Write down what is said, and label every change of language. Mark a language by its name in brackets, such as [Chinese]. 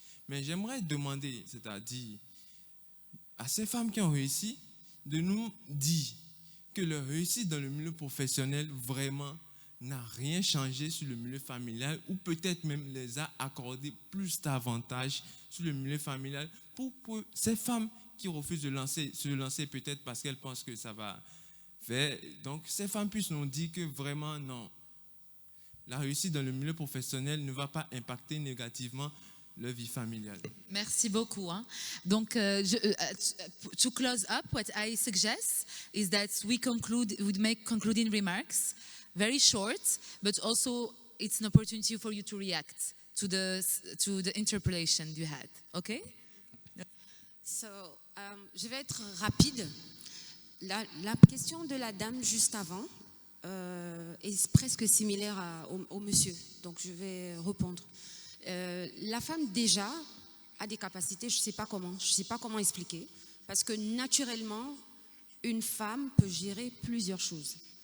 [French] Mais j'aimerais demander, c'est-à-dire à ces femmes qui ont réussi, de nous dire que leur réussite dans le milieu professionnel vraiment n'a rien changé sur le milieu familial ou peut-être même les a accordé plus d'avantages sur le milieu familial pour ces femmes qui refusent de se lancer peut-être parce qu'elles pensent que ça va faire. Donc ces femmes puissent nous dire que vraiment non, la réussite dans le milieu professionnel ne va pas impacter négativement leur vie familiale. Merci beaucoup. Hein. [English] Donc, to close up, what I suggest is that we make concluding remarks, very short, but also it's an opportunity for you to react to the interpellation you had. Okay? [French] So, je vais être rapide. La question de la dame juste avant est presque similaire au monsieur, donc je vais répondre. La femme déjà a des capacités, je ne sais pas comment expliquer, parce que naturellement, une femme peut gérer plusieurs choses.